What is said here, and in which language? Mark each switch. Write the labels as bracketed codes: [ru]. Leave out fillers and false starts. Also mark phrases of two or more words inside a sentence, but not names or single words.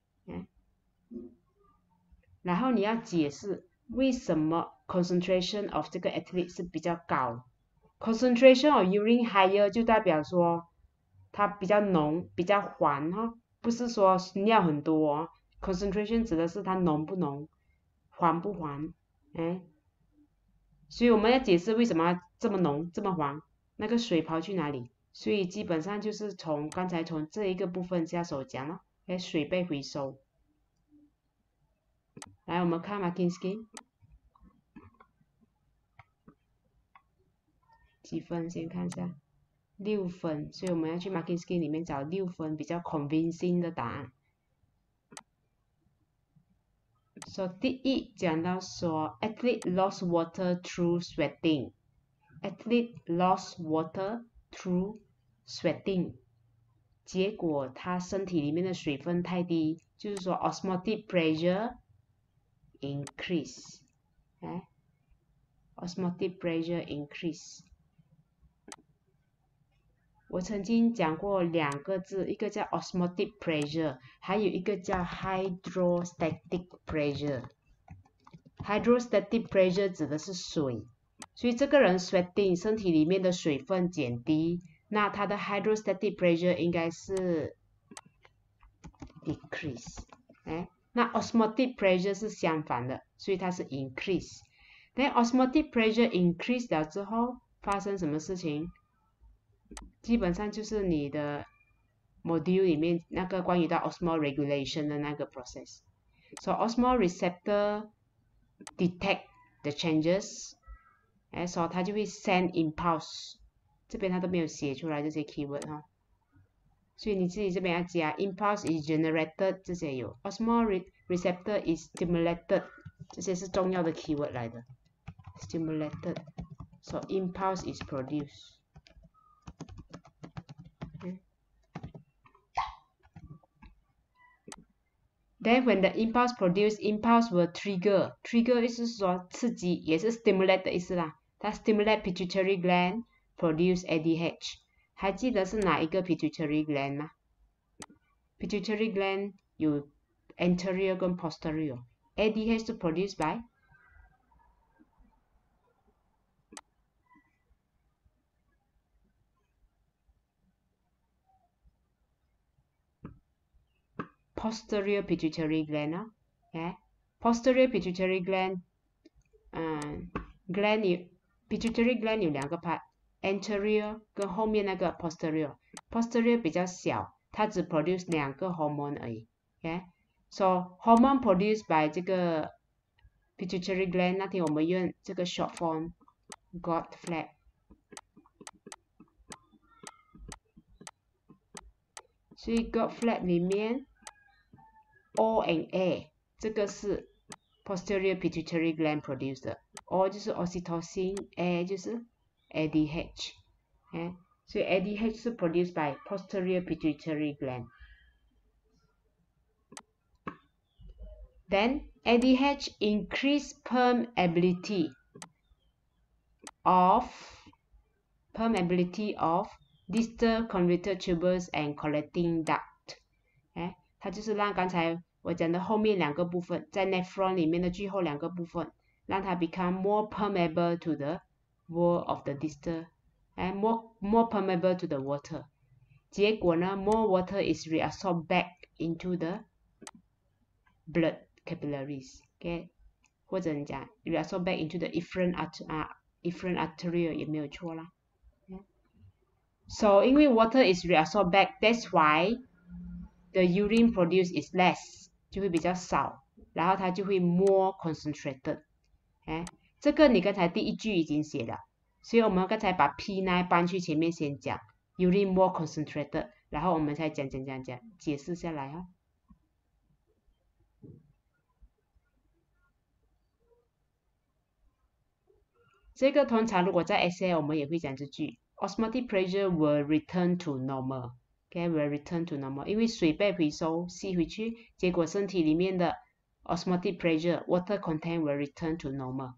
[zh] 然后你要解释为什么 [en] concentration of [zh] 这个 athlete 是比较高。 [en] concentration of urine higher [zh] 就代表说它比较浓，比较黄不是说尿很多concentration 指的是它浓不浓，黄不黄，所以我们要解释为什么这么浓这么黄，那个水跑去哪里？所以基本上就是刚才从这一个部分下手讲了，水被回收。来，我们看 [en] marking scheme [zh] 几分，先看一下，6分，所以我们要去 [en] marking scheme [zh] 里面找6分比较 [en] convincing [zh] 的答案。 [en] So [zh] 第一讲到说 [en] athlete lost water through sweating， athlete lost water through sweating， [zh] 结果他身体里面的水分太低，就是说 [en] osmotic pressure increase， osmotic pressure increase。 [zh] 我曾经讲过2个字，一个叫 [en] osmotic pressure， [zh] 还有一个叫 [en] hydrostatic pressure。 hydrostatic pressure [zh] 指的是水，所以这个人 sweating 身体里面的水分减低，那他的 [en] hydrostatic pressure [zh] 应该是 decrease，那 [en] osmotic pressure [zh] 是相反的，所以它是 increase。但 [en] osmotic pressure increase [zh] 了之后发生什么事情？基本上就是你的 module 里面那个关于到 [en] osmotic regulation [zh] 的那个 process。 [en] So osmotic receptor detect the changes， [zh] 所以它就会 [en] send impulse。 [zh] 这边它都没有写出来这些 keyword 所以你自己这边要加 [en] impulse is generated， [zh] 这些有 [en] osmotic receptor is stimulated， [zh] 这些是重要的 [en] keyword [zh] 来的 [en] stimulated， so impulse is produced。Then when the impulse produced, impulse will trigger [zh] 意思是说刺激，也是 [en] stimulate [zh] 的意思啦。 [en] 它 stimulate pituitary gland produce ADH。 [zh] 还记得是哪一个 [en] pituitary gland 吗？ Pituitary gland 有 anterior 跟 posterior。ADH 是 produced by posterior pituitary gland posterior pituitary gland pituitary gland [zh] 有2个 part，anterior 跟后面那个 posterior 比较小，它只 produce 2个 hormone 而已 ， [en] so hormone produced by [zh] 这个 [en] pituitary gland， [zh] 那天我们用这个 [en] short form got flap，所以 got flap 里面 O and A [zh] 这个是 [en] posterior pituitary gland produced 的 O 就是 oxytocin， A 就是 ADH， 所以 ADH 是 produced by posterior pituitary gland。 Then ADH increase permeability of distal convoluted tubules and collecting duct， [zh] 它就是让刚才我讲的后面2个部分，在 nephron 里面的最后2个部分，让它 [en] become more permeable to the wall of the distal， more permeable to the water。 [zh] 结果呢 [en] more water is reabsorbed back into the blood capillaries， [zh] 或者你讲 reabsorbed [en] back into the efferent artery [zh] 也没有错啦。 [en] So [zh] 因为 [en] water is reabsorbed back， that's why the urine produced is less， [zh] 就会比较少，然后它就会 [en] more concentrated。 [zh] 这个你刚才第一句已经写了， 所以我们刚才把 P9 搬去前面先讲 [en] urine more concentrated， [zh] 然后我们才讲解释下来哦。这个通常如果在 [en] essay [zh] 我们也会讲这句 [en] osmotic pressure will return to normal， okay, will return to normal， [zh] 因为水被回收吸回去，结果身体里面的 [en] osmotic pressure water content will return to normal。